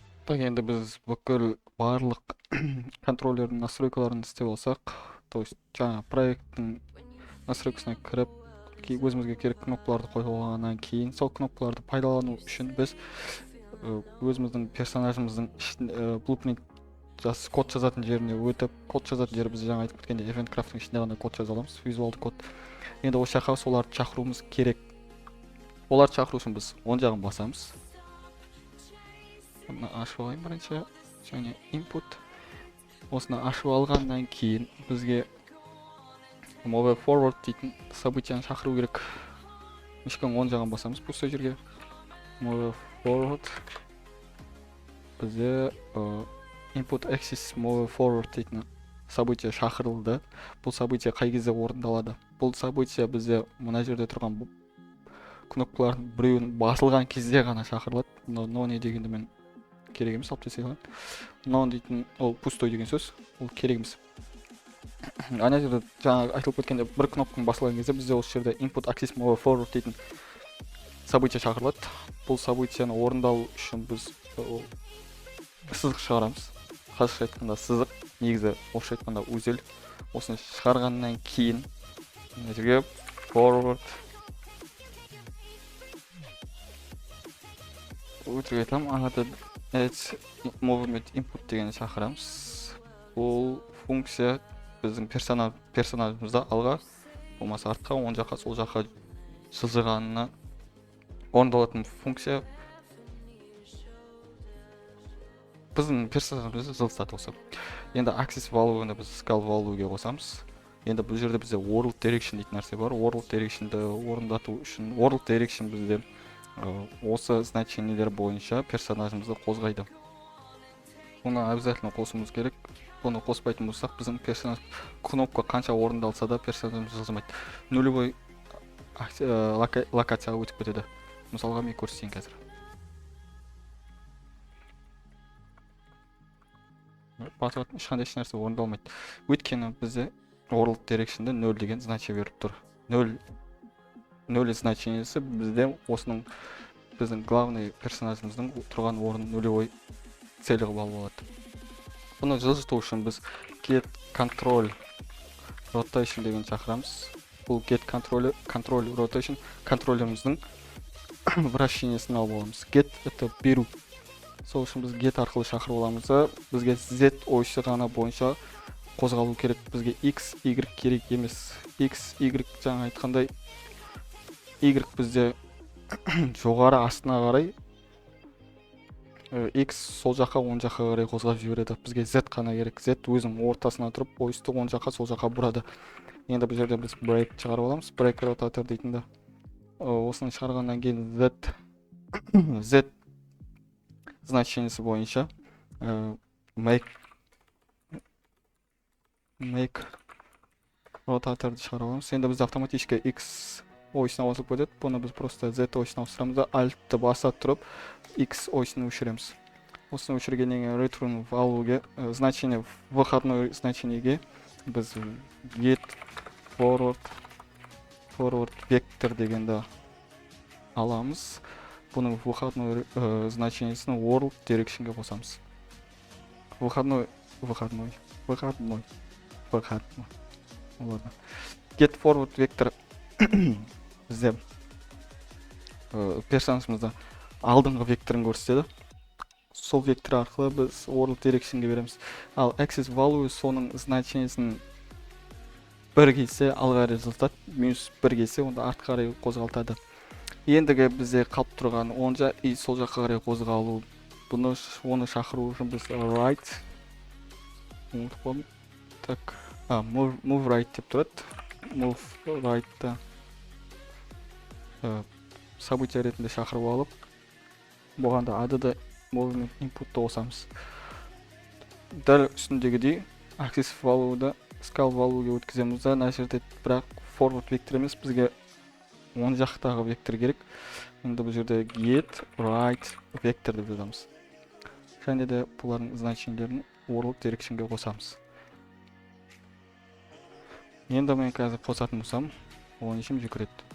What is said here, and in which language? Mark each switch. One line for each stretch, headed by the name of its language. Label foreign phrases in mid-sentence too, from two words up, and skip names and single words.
Kazakh: Так, енді біз бүкіл барлық контроллердің настройкаларын істеп алсақ,
Russian: то есть
Kazakh: жаңа проекттің настройкасына кіріп, өзімізге керек кнопкаларды қойып алғаннан кейін, сол кнопкаларды пайдалану үшін біз өзіміздің персонажымыздың blueprint код жазатын жеріне өтіп, код жазатын жері біз жаңа айтып кеткенде
English: event craft'ың
Kazakh: ішінде ғана код жаза аламыз, визуалды код. Енді осы жаққа соларды шақыруымыз керек. Оларды шақыру үшін біз оң жағын басамыз. Оны ашып алайын бірінші, және input. Осыны ашып алғаннан кейін бізге
English: move forward
Kazakh: дейтін событияны шақыру керек. Мишканың оң жағын басамыз пустой жерге.
English: Move forward.
Kazakh: Бізде
English: input axis move forward
Kazakh: дейтін события шақырылды. Бұл события қай кезде орындалады? Бұл события бізде мына жерде тұрған кнопкалардың біреуінің басылған кезде ғана шақырылады. Но не дегенді мен керек емес, алып тастай салайын. Но дейтін ол пустой деген сөз, ол керек емес. Ана жерде жаңа айтылып кеткенде бір кнопканың басылған кезде бізде осы жерде
English: input axis move forward
Kazakh: дейтін события шақырылады. Бұл событияны орындау үшін біз сызық шығарамыз. Қазақша айтқанда сызық, негізі орысша айтқанда өзел. Осыны шығарғаннан кейін мына жерге forward өтірік айтамын, ағады
English: add movement input
Kazakh: дегенді шақырамыз. Бұл функция біздің персонажымызда алға, болмаса артқа, оң жаққа, сол жаққа жылжығанына орындалатын функция. Біздің персонажымызды жылжытады осы. Енді
English: access value'ны
Kazakh: біз
English: scale value'ге
Kazakh: қосамыз. Енді бұл жерде бізде
English: world direction
Kazakh: дейтін нәрсе бар.
English: World direction'ды
Kazakh: орындату үшін
English: world direction
Kazakh: бізде осы значениелер бойынша персонажымызды қозғайды. Оны обязательно қосуымыз керек. Оны қоспайтын болсақ, біздің персонаж кнопка қанша орындалса да персонажымыз жылжымайды. Нулевой локацияға өтіп кетеді. Мысалға мен көрсетейін қазір. Батыратын ешқандай нәрсе орындалмайды. Өйткені бізде
English: world direction'да
Kazakh: 0 деген значение беріп тұр. 0 значениесі бізде осының біздің главный персонажымыздың тұрған орын нулевой цель қылып алып алады. Бұны жылжыту үшін біз
English: get control rotation
Kazakh: деген шақырамыз. Бұл
English: get control rotation
Kazakh: контроллеріміздің вращениесін алып аламыз. Get это беру. Сол үшін біз get арқылы шақырып аламыз. Бізге z осі ғана бойынша қозғалу керек. Бізге x, y керек емес. X, y жаңа айтқандай y бізде жоғары астына қарай, x сол жаққа, оң жаққа қарай қозғап жібереді. Бізге z қана керек. Z өзінің ортасына тұрып, осьті оң жаққа, сол жаққа бұрады. Енді бұл жерде біз break шығарып аламыз.
English: Break rotator дейтінді.
Kazakh: Осыны шығарғаннан кейін z значениесі бойынша
English: make rotatorды
Kazakh: шығарып аламыз. Енді біз автоматически x осіне ауысып кетеді. Бұны біз просто z осіне ауыстырамыз да альтты баса тұрып x осіне өшіреміз. Осыны өшіргеннен кейін
English: return value'ге
Kazakh: значение, выходной значениеге біз
English: get forward vector
Kazakh: дегенді аламыз. Бұның выходной значениесін
English: world direction'ге
Kazakh: қосамыз.
Russian: Выходной. Ладно.
English: Get forward vector
Kazakh: бізде персонажымызда алдыңғы векторын көрсетеді. Сол вектор арқылы біз
English: world direction'ге
Kazakh: береміз. Ал
English: access value
Kazakh: соның значениесін 1 келсе алға қарай жылжытады, -1 келсе онда артқа қарай қозғалтады. Ендігі бізде қалып тұрған оң жақ и сол жаққа қарай қозғалу. Оны шақыру үшін біз
English: right move right
Kazakh: деп тұрады.
English: Move right-та
Kazakh: события ретінде шақырып алып, бұғанда
English: add movement input-ты
Kazakh: қосамыз. Дәл үстіндегідей
English: access value'ды scale value'ге
Kazakh: өткіземіз да, мына жерде бірақ forward вектор емес, бізге оң жақтағы вектор керек. Енді бұл жерде
English: get right vector
Kazakh: деп жазамыз. Және де бұлардың значениелерін
English: world direction'ге
Kazakh: қосамыз. Енді мен қазір қосатын болсам, ол нешем жүгіреді.